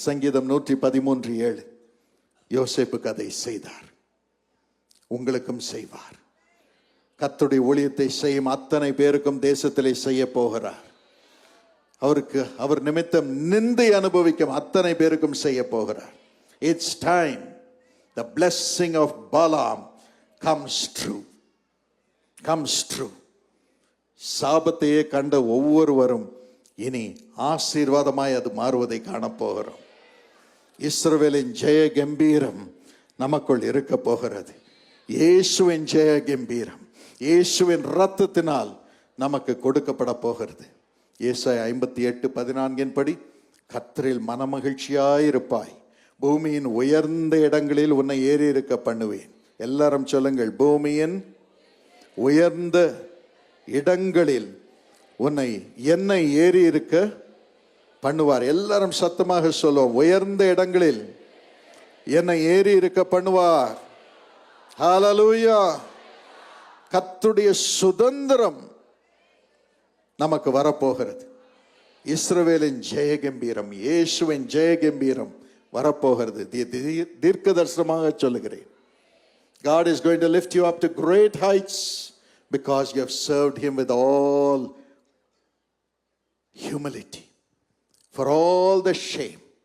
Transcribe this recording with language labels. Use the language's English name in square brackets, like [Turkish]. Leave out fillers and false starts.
[Tamil] சங்கீதம் 113:7. யோசேப்புக்கு அதை செய்தார், உங்களுக்கும் செய்வார். கர்த்தருடைய ஊழியத்தை செய்யும் அத்தனை பேருக்கும் தேசத்திலே செய்ய போகிறார். அவர் நிமித்தம் நிந்தை அனுபவிக்கும் அத்தனை பேருக்கும் செய்ய போகிறார். [English] It's time the blessing of Balaam comes true. [Tamil] சாபத்தையே கண்ட ஒவ்வொருவரும் இனி ஆசீர்வாதமாய் அது மாறுவதை காணப்போகிறோம். இஸ்ரவேலின் ஜெய கம்பீரம் நமக்குள் இருக்க போகிறது. இயேசுவின் ஜெய கம்பீரம் இயேசுவின் இரத்தத்தினால் நமக்கு கொடுக்கப்பட போகிறது. ஏசாயா 58:14 படி, கர்த்தரில் மனமகிழ்ச்சியாயிருப்பாய், பூமியின் உயர்ந்த இடங்களில் உன்னை ஏறி இருக்க பண்ணுவேன். எல்லாரும் சொல்லுங்கள், பூமியின் உயர்ந்த இடங்களில் என்னை ஏறி இருக்க பண்ணுவார். எல்லாரும் சத்தமாக சொல்லுவோம், உயர்ந்த இடங்களில் என்னை ஏறி இருக்க பண்ணுவார். ஹல்லேலூயா. கர்த்தருடைய சுதந்திரம் நமக்கு வரப்போகிறது. இஸ்ரவேலின் ஜெய கம்பீரம், இயேசுவின் ஜெய கம்பீரம் வரப்போகிறது. தீர்க்க தரிசனமாக சொல்லுகிறேன். [English] God is going to lift you up to great heights because you have served him with all humility, for all the shame.